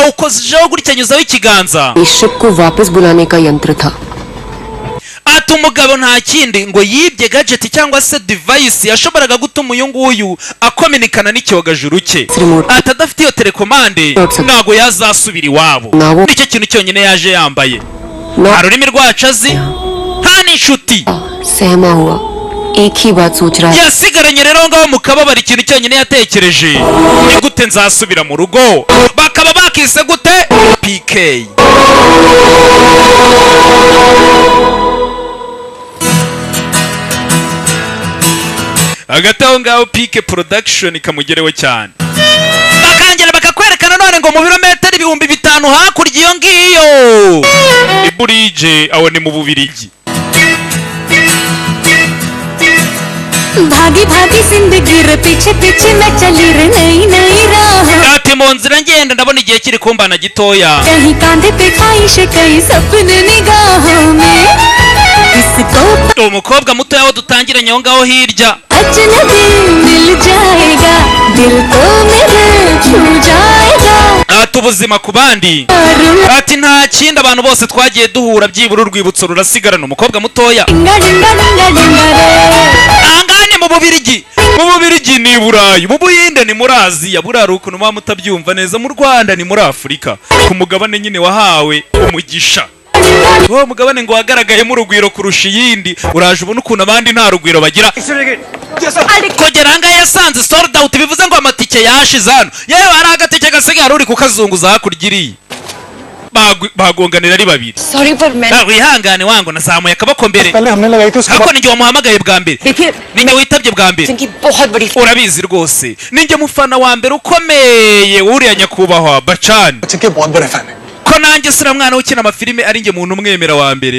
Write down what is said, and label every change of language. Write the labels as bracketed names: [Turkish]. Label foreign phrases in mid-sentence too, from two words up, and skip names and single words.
[Kinyarwanda] awukozeho gutya nyuzaho ikiganza. [Hindi] शिप को वापस बुलाने का यंत्र था. [Kinyarwanda] ati umugabo nta kindi ngo yibye gadget cyangwa se device yashoboraga gutuma uyu nguyu akominikana n'icyogajuru cye. ati adafite iyo telekomande ntago yazasubira iwabo. nicyo kintu cyonyine yaje yambaye. nta rurimi rwacu azi, nta n'inshuti. [Hindi] सहमा हुआ, एक ही बात सोच रहा है. [Kinyarwanda] yasigaranye rero ngaho mu kababaro ikintu cyonyine yatekereje ni gute nzasubira mu rugo. bakaba bakise gute? PK. hagati aho ngaho PK production ikamugereho cyane. bakangera bakakwerekana none ngo mu birometero 5,000 hakurya iyo ngiyo iburije aho ni mu Bubirigi. [Hindi] भागी भागी जिंदगी रे पीछे पीछे मैं चली रे नई नई राह. [Kinyarwanda] ati mu nzira ngenda ndabona igihe kiri kumbana gitoya. [Hindi] कहीं कांधे पे ख्वाहिश कहीं सपने निगाहों में इसको [Kinyarwanda] umukobwa muto yaho dutangiranye aho ngaho hirya. [Hindi] अजनबी मिल जाएगा दिल को मेरे छू जाएगा. [Kinyarwanda] ati ubuzima ku bandi. ati nta kindi abantu bose twagiye duhura byibura urwibutso rurasigarana umukobwa mutoya. angane mu Bubirigi. mu Bubirigi ni Burayi, mu Buhinde ni muri Aziya, burari ukuntu muba mutabyumva neza. mu Rwanda ni muri Afurika, ku mugabane nyine wahawe umugisha. uwo mugabane ngo wagaragayemo urugwiro kurusha iyindi. uraje ubona ukuntu abandi nta rugwiro bagira. kogera ahangaha yasanze [English] sold out, [Kinyarwanda] bivuze ngo amatike yashize hano. yewe hari agatike gasigaye uri kukazunguza hakurya iriya. bagonganira ari babiri. [Hindi] Sorry पर मैं [Kinyarwanda] wihangane wangu nazamuye akaboko mbere. ariko ninjye wamuhamagaye bwa mbere, ninjye witabye bwa mbere. urabizi rwose ninjye mufana wa mbere ukomeye uriya nyakubahwa Bachchan. ko nanjye sira mwana ukina amafilime ari njye muntu umwemera wa mbere.